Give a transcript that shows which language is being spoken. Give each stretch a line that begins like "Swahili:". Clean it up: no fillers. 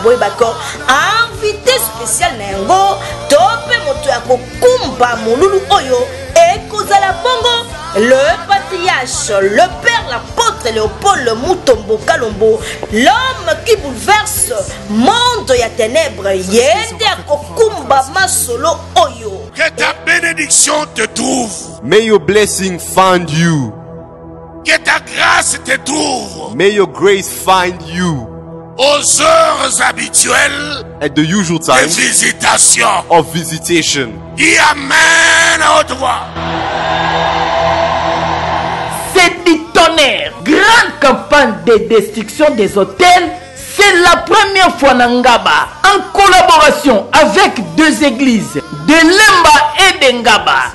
Lingala: Boye bako invité spécial na yango tope moto ya kokumba molulu oyo ekozala bongo
French: le patriarche, le père, l'apôtre
Lingala: Léopold Mutombo Kalombo,
French: l'homme qui bouleverse monde
Lingala: ya ténèbres, yende akokumba masolo oyo.
French: Que ta bénédiction te trouve.
English: May your blessing find you.
French: Que ta grâce te trouve.
English: May your grace find you.
French: Aux heures habituelles
English: at the usual
French: de
English: time
French: visitation.
English: of visitation.
French: Dis amen à haute voix. C'est du tonnerre. Grande campagne de destruction des hôtels. C'est la première fois Nangaba, en collaboration avec deux églises, de Lemba et de Ngaba.